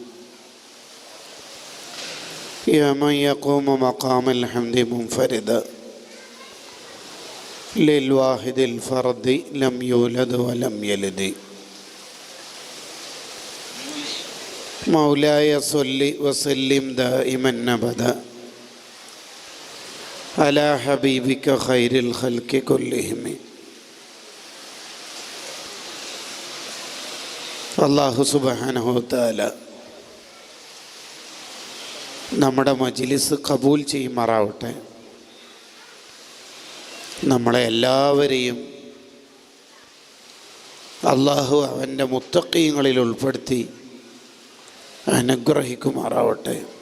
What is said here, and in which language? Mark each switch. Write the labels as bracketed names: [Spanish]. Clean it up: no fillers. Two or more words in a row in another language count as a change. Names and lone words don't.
[Arabic] يا من يقوم مقام الحمد منفردا للواحد الفرد لم يولد ولم يلد. مولاي صل وسلم دائما أبدا على حبيبك خير الخلق كلهم. الله سبحانه وتعالى [Malayalam] നമ്മുടെ മജ്ലിസ് കബൂൽ ചെയ്യുമാറാവട്ടെ. നമ്മളെ എല്ലാവരെയും അള്ളാഹു അവൻ്റെ മുത്തഖീങ്ങളിൽ ഉൾപ്പെടുത്തി അനുഗ്രഹിക്കുമാറാവട്ടെ.